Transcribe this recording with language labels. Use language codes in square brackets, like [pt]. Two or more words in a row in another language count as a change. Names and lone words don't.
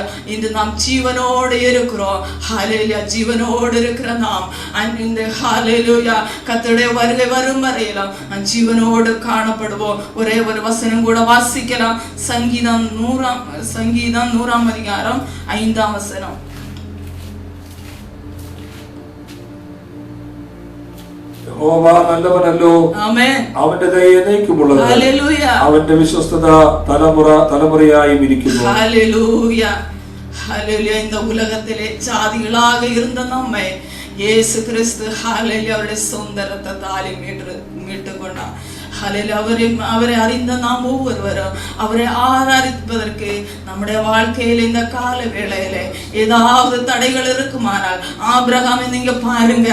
[ta] இன்று நாம் ஜீவனோடு இருக்கிறோம். ஹல்லேலூயா. ஜீவனோடு இருக்கிற நாம் இந்த ஹல்லேலூயா கர்த்தருடைய வருகை வரும் வரையிலும் ஜீவனோடு காணப்படுவோம். ஒரே ஒரு வசனம் கூட வாசிக்கலாம். சங்கீதம் 100 அதிகாரம் 5 வசனம். [ml] യഹോവ നല്ലവനല്ലോ, അവന്റെ ദയ എന്നേക്കുമുള്ളത്, അവന്റെ വിശ്വസ്തത തലമുറയായും ഇരിക്കുന്നു. ഹല്ലേലൂയ, ഹല്ലേലൂയ. [ta] இந்த உலகத்திலே ஜாதிகளாக இருந்த நம்மை இயேசு கிறிஸ்து ஹல்லேலூயா அவருடைய சொந்த இரத்தத்தாலே மீட்டுக்கொண்டார். அவரை அறிந்த நாம் ஒவ்வொருவரும் அவரை ஆராதிப்பதற்கு நம்முடைய வாழ்க்கையில் இந்த கால வேளையில ஏதாவது தடைகள் இருக்குமானால் ஆபிரகாமை நீங்க பாருங்க.